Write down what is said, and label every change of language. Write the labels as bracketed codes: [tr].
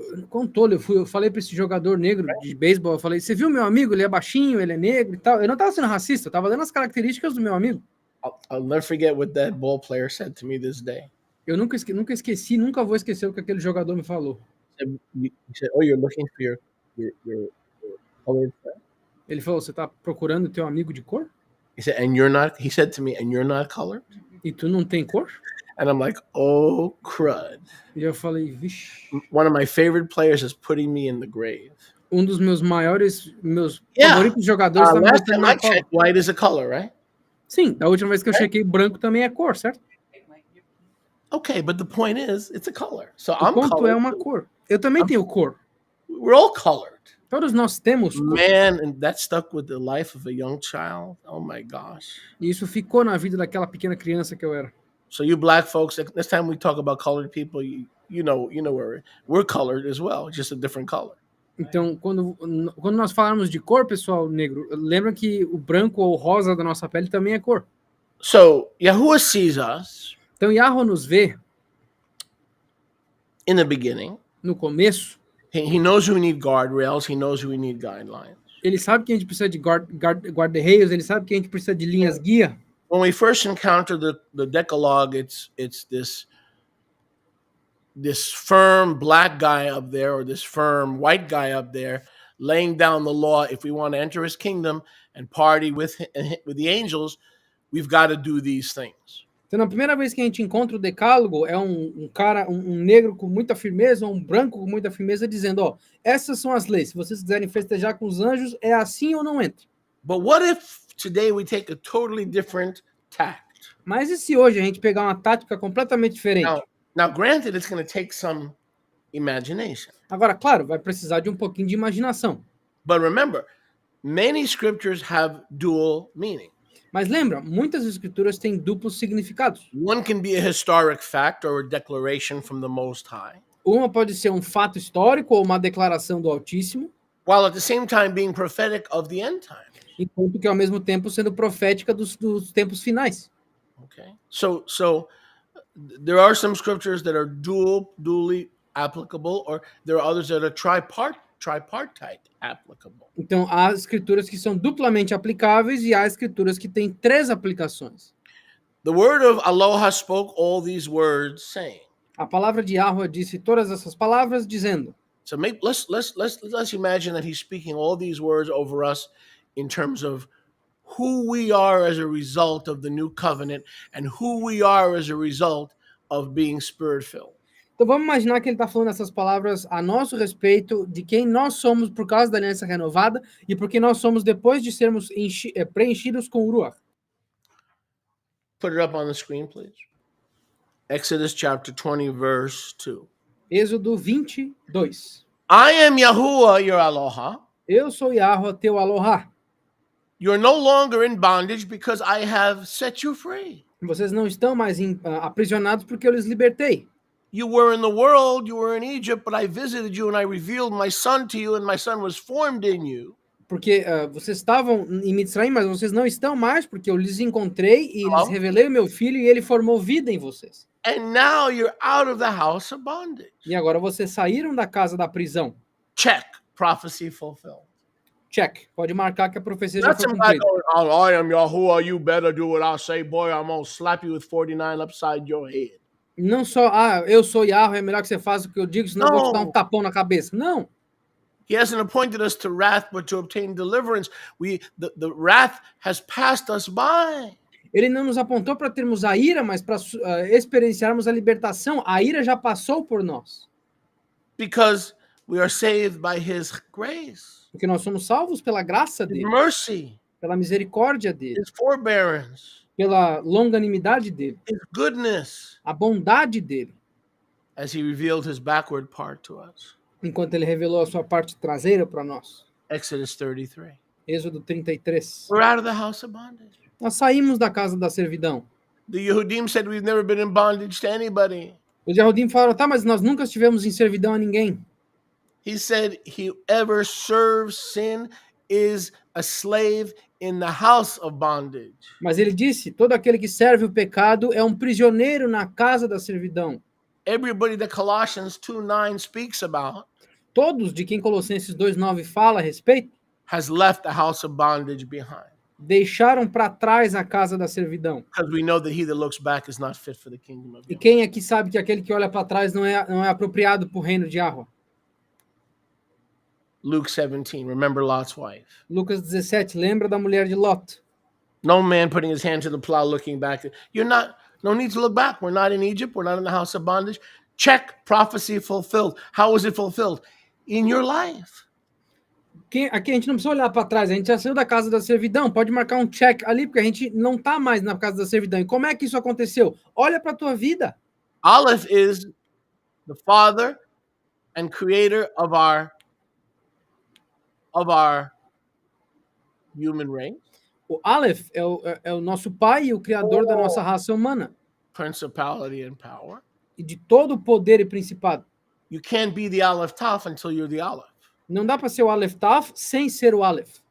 [pt] Com tolo, eu falei para esse jogador negro de beisebol, eu falei, você viu meu amigo? Ele é baixinho, ele é negro e tal. Eu não estava sendo racista, eu estava dando as características do meu amigo. [en] I'll never forget what that ball player said to me this day. [pt] Eu nunca esqueci, nunca vou esquecer o que aquele jogador me falou. [en] He said, "Oh, you're looking for your colored friend." [pt] Ele falou, você tá procurando teu amigo de cor? [en] He said, "And you're not." He said to me, "And you're not colored." [pt] E tu não tem cor? [en] And I'm like, "Oh crud!" [pt] E eu falei, vixe. [en] One of my favorite players is putting me in the grave. [pt] Dos meus meus [en] Yeah. [pt] favoritos jogadores tá me [en] Last [pt] botando [en] time I [pt] na cova. [en] checked, white is a color, right? [pt] Sim, da última vez que eu chequei, branco também é cor, certo? [en] Okay, but the point is, it's a color. So [pt] O [en] I'm [pt] ponto [en] colored. [pt] é uma cor. Eu também tenho cor. [en] We're all colored. [pt] Todos nós temos cor. [en] Man, and that stuck with the life of a young child. Oh my gosh. [pt] E isso ficou na vida daquela pequena criança que eu era. [en] So you black folks, next time we talk about colored people, you know we're colored as well, just a different color. [pt] Então, quando nós falarmos de cor, pessoal negro, lembra que o branco ou rosa da nossa pele também é cor. [en] So Yahuwah sees us [pt] Então, Yahweh nos vê [en] in the beginning. [pt] no começo. [en] He knows we need guardrails. He knows we need guidelines. [pt] Ele sabe que a gente precisa de guarda-reios, ele sabe que a gente precisa de linhas guia. [en] When we first encounter the Decalogue, it's this firm black guy up there or this firm white guy up there laying down the law. If we want to enter his kingdom and party with the angels, we've got to do these things. [pt] Então, na primeira vez que a gente encontra o decálogo, é um cara, um negro com muita firmeza, um branco com muita firmeza, dizendo, ó, essas são as leis. Se vocês quiserem festejar com os anjos, é assim ou não entre. [en] But what if today we take a totally different tact? [pt] Mas e se hoje a gente pegar uma tática completamente diferente? [en] Now granted, it's going to take some imagination. [pt] Agora, claro, vai precisar de um pouquinho de imaginação. [en] But remember, many scriptures have dual meaning. [pt] Mas lembra, muitas escrituras têm duplos significados. [en] One can be a historic fact or a declaration from the Most High, [pt] Uma pode ser um fato histórico ou uma declaração do Altíssimo, [en] while at the same time being prophetic of the end time. [pt] enquanto que ao mesmo tempo sendo profética dos tempos finais. [en] Okay, so there are some scriptures that are dually applicable, or there are others that are tripartite applicable. [pt] Então, há escrituras que são duplamente aplicáveis e há escrituras que têm 3 aplicações. [en] The word of Aloha spoke all these words, saying. [pt] A palavra de Yahweh disse todas essas palavras, dizendo. [en] So maybe let's imagine that he's speaking all these words over us in terms of who we are as a result of the new covenant and who we are as a result of being spirit-filled. [pt] Então vamos imaginar que ele está falando essas palavras a nosso respeito, de quem nós somos por causa da aliança renovada e porque nós somos depois de sermos preenchidos com o Ruach. [en] Put it up on the screen, please. Exodus chapter 20, verse 2. [pt] Êxodo 22. [en] I am Yahuwah, your Aloha. [pt] Eu sou Yahweh, teu Aloha. [en] You're no longer in bondage because I have set you free. [pt] Vocês não estão mais aprisionados porque eu lhes libertei. [en] You were in the world, you were in Egypt, but I visited you and I revealed my son to you and my son was formed in you. [pt] Porque vocês estavam em Mitzrayim, mas vocês não estão mais, porque eu lhes encontrei e lhes revelei o meu filho e ele formou vida em vocês. [en] And now you're out of the house of bondage. [pt] E agora vocês saíram da casa da prisão. [en] Check. Prophecy fulfilled. Check. [pt] Pode marcar que a profecia já foi [en] That's some guy [pt] cumprida. [en] going, oh, I am Yahuwah, you better do what I say. Boy, I'm going to slap you with 49 upside your head. [pt] Não só, eu sou Yahweh, é melhor que você faça o que eu digo, senão eu vou te dar um tapão na cabeça. Não. [en] He hasn't appointed us to wrath, but to obtain deliverance. The wrath has passed us by. [pt] Ele não nos apontou para termos a ira, mas para experienciarmos a libertação. A ira já passou por nós. [en] Because we are saved by his grace. [pt] Porque nós somos salvos pela graça dele. [en] His mercy. [pt] Pela misericórdia dele. [en] His forbearance. [pt] Pela longanimidade dele. [en] His goodness. [pt] A bondade dele. [en] As he revealed his backward part to us. [pt] Enquanto ele revelou a sua parte traseira para nós. [en] Exodus 33. [pt] Êxodo 33. [en] We're out of the house of bondage. [pt] Nós saímos da casa da servidão. [en] The Yehudim said we've never been in bondage to anybody. [pt] Os Yehudim falaram, tá, mas nós nunca estivemos em servidão a ninguém. [en] He said, whoever serves sin is a slave in the house of bondage. [pt] Mas ele disse, todo aquele que serve o pecado é um prisioneiro na casa da servidão. [en] Everybody that Colossians 2:9 speaks about [pt] Todos de quem Colossenses 2:9 fala a respeito [en] has left the house of bondage behind. [pt] deixaram para trás a casa da servidão. [en] Because we know that he that looks back is not fit for the kingdom of [pt] E [en] God. [pt] quem aqui sabe que aquele que olha para trás não é apropriado para o reino de Yahweh? [en] Luke 17, remember Lot's wife. [pt] Lucas 17, lembra da mulher de Lot? [en] No man putting his hand to the plow looking back. No need to look back. We're not in Egypt. We're not in the house of bondage. Check, prophecy fulfilled. How was it fulfilled? In your life. [pt] Aqui a gente não precisa olhar para trás, a gente já saiu da casa da servidão, pode marcar um check ali, porque a gente não está mais na casa da servidão. E como é que isso aconteceu? Olha para a tua vida. [en] Aleph is the father and creator of our human race. [pt] O Aleph é o nosso pai e o criador da nossa raça humana. [en] Principality and power. [pt] E de todo o poder e principado. [en] You can't be the Aleph Taf until you're the Aleph. [pt] Não dá para ser o Aleph Taf sem ser o Aleph.